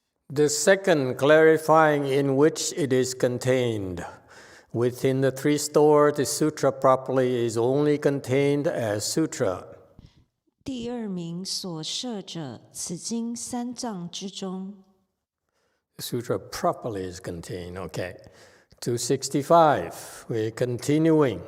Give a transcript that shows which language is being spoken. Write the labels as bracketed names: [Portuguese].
[English] The second, clarifying in which it is contained. Within the 3 store, the sutra properly is only contained as sutra. [Chinese] 第二名所摄者，此经三藏之中。 [English] Sutra properly is contained, okay. 265, we're continuing.